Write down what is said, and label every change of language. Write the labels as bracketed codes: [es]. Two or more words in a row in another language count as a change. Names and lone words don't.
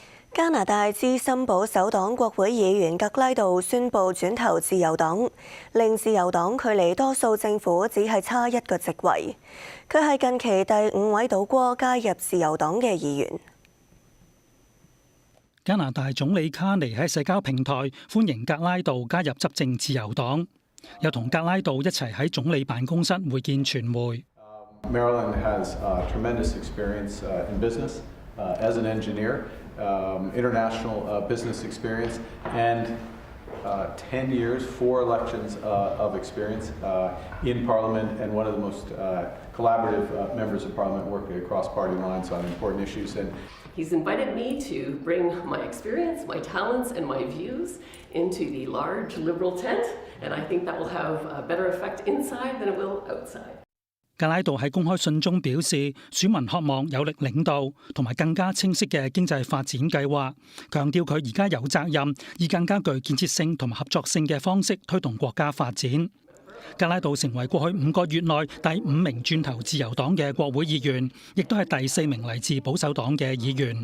[yue] 加拿大資深保守黨國會議員格拉道宣布轉投自由黨，令自由黨距離多數政府只係差一個席位。佢係近期第5位倒戈加入自由黨嘅議員。加拿大總理卡尼喺社交平台歡迎格拉道加入執政自由黨，又同格拉道一齊喺總理辦公室會見傳媒。 [en] Marilyn has tremendous experience in business as an engineer, international business experience, and 10 years, 4 elections of experience in Parliament, and one of the most collaborative members of Parliament working across party lines on important issues. And he's invited me to bring my experience, my talents, and my views into the large Liberal tent, and I think that will have a better effect inside than it will outside. [yue] 格拉道喺公開信中表示，選民渴望有力領導同埋更加清晰嘅經濟發展計劃，強調佢而家有責任以更加具建設性同埋合作性嘅方式推動國家發展。格拉道成為過去5個月內第5名轉投自由黨嘅國會議員，亦都係第4名嚟自保守黨嘅議員。